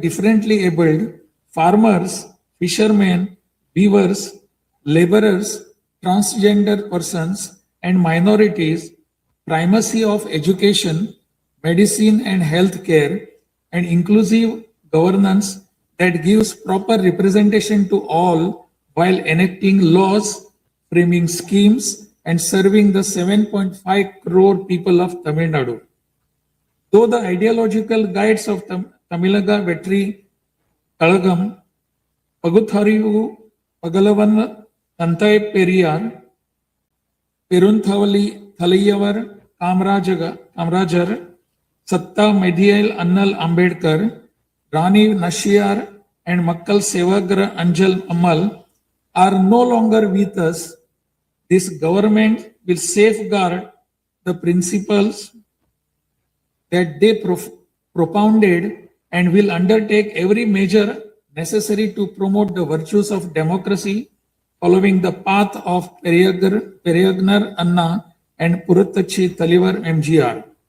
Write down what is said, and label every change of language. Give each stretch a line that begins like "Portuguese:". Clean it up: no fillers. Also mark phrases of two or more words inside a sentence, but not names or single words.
English: differently abled, farmers, fishermen, weavers, laborers, transgender persons, and minorities, primacy of education, medicine and healthcare, and inclusive governance that gives proper representation to all while enacting laws, framing schemes, and serving the 7.5 crore people of Tamil Nadu. Though the ideological guides of Tamilaga Vetri Kalagam, Pagutharivu, Pagalavan, Tantai Periyar, Perunthalayyavar, Kamrajar, Satta Medial Annal Ambedkar, Rani Nashiyar, and Makkal Sevagra Anjal Ammal are no longer with us. This government will safeguard the principles that they propounded and will undertake every measure necessary to promote the virtues of democracy, following the path of Periyagnar Anna and Puruttachi Talivar MGR.